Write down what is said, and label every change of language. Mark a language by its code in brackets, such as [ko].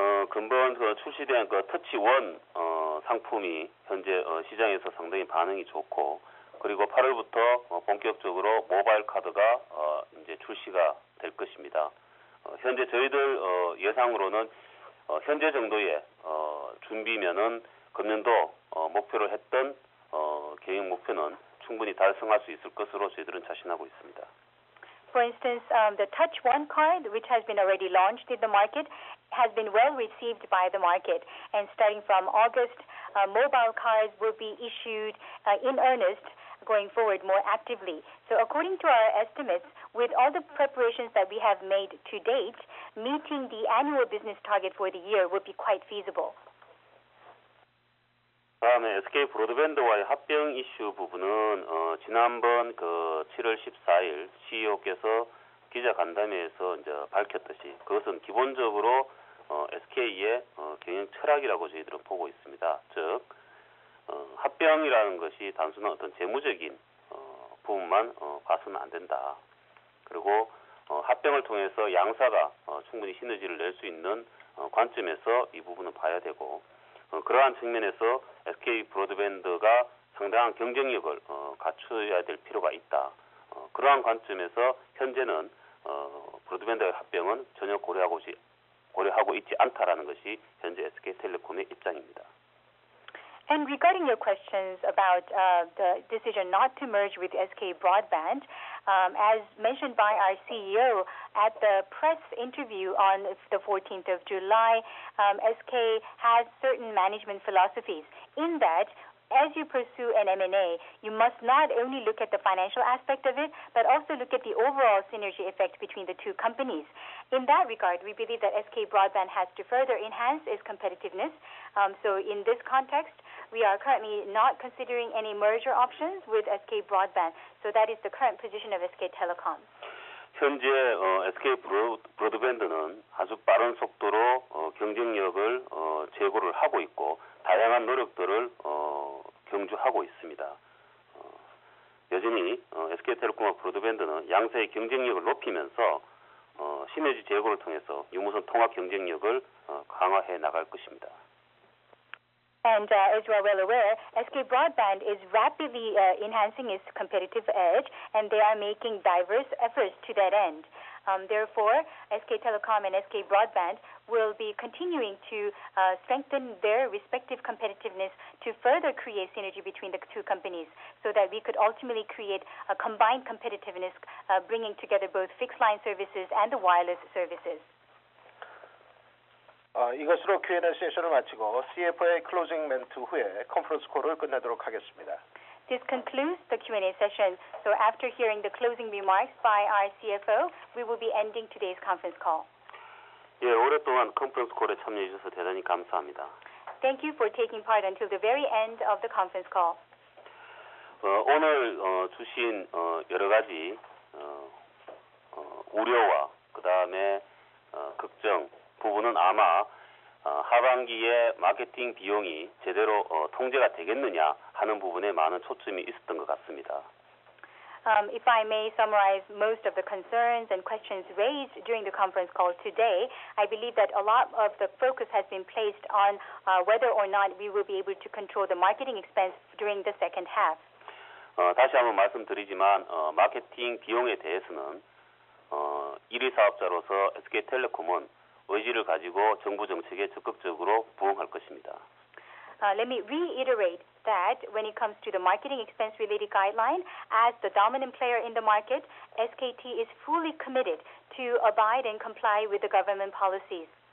[ko] 근본 출시된 터치1 상품이 현재 시장에서 상당히 반응이 좋고 그리고 8월부터 본격적으로 모바일 카드가 이제 출시가 될 것입니다. 현재 저희들 예상으로는 현재 정도의 준비면은 금년도 목표로 했던 계획 목표는 충분히 달성할 수 있을 것으로 저희들은 자신하고 있습니다. [en] For instance, the Touch One card, which has been already launched in the market, has been well received by the market. And starting from August, mobile cards will be issued in earnest going forward more actively. So according to our estimates, with all the preparations that we have made to date, meeting the annual business target for the year would be quite feasible. [ko] 다음에 SK 브로드밴드와의 합병 이슈 부분은 지난번 7월 14일 CEO께서 기자 간담회에서 이제 밝혔듯이 그것은 기본적으로 SK의 경영 철학이라고 저희들은 보고 있습니다. 즉 합병이라는 것이 단순한 어떤 재무적인 부분만 봐서는 안 된다. 그리고 합병을 통해서 양사가 충분히 시너지를 낼 수 있는 관점에서 이 부분을 봐야 되고 그러한 측면에서 SK 브로드밴드가 상당한 경쟁력을 갖춰야 될 필요가 있다. 그러한 관점에서 현재는 브로드밴드의 합병은 전혀 고려하고 있지 않다라는 것이 현재 SK텔레콤의 입장입니다. [en] And regarding your questions about the decision not to merge with SK Broadband, as mentioned by our CEO at the press interview on the 14th of July, SK has certain management philosophies. In that, as you pursue an M&A, you must not only look at the financial aspect of it, but also look at the overall synergy effect between the two companies. In that regard, we believe that SK Broadband has to further enhance its competitiveness. So in this context, we are currently not considering any merger options with SK Broadband. So that is the current position of SK Telecom. [ko] 현재 SK 브로드밴드는 아주 빠른 속도로 경쟁력을 제고를 하고 있고 다양한 노력들을 경주하고 있습니다. 여전히 SK텔레콤과 브로드밴드는 양사의 경쟁력을 높이면서 시너지 제고를 통해서 유무선 통합 경쟁력을 강화해 나갈 것입니다. [en] And as you are well aware, SK Broadband is rapidly enhancing its competitive edge, and they are making diverse efforts to that end. Therefore, SK Telecom and SK Broadband will be continuing to strengthen their respective competitiveness to further create synergy between the two companies so that we could ultimately create a combined competitiveness, bringing together both fixed line services and the wireless services. [ko] 이것으로 Q&A 세션을 마치고 CFO의 클로징 멘트 후에 컨퍼런스 콜을 끝내도록 하겠습니다. [en] This concludes the Q&A session. So after hearing the closing remarks by our CFO, we will be ending today's conference call. [ko] 예, 오랫동안 컨퍼런스 콜에 참여해 주셔서 대단히 감사합니다. [en] Thank you for taking part until the very end of the conference call. [ko] 오늘 주신 여러 가지 우려와 그 다음에 걱정 부분은 아마 하반기에 마케팅 비용이 제대로 통제가 되겠느냐 하는 부분에 많은 초점이 있었던 것 같습니다. [en] If I may summarize most of the concerns and questions raised during the conference call today, I believe that a lot of the focus has been placed on whether or not we will be able to control the marketing expense during the second half. [ko] 다시 한번 말씀드리지만 마케팅 비용에 대해서는 1위 사업자로서 SK텔레콤은 의지를 가지고 정부 정책에 적극적으로 부응할 것입니다. [en] Let me reiterate that when it comes to the marketing expense related guideline, as the dominant player in the market, SKT is fully committed to abide and comply with the government policies.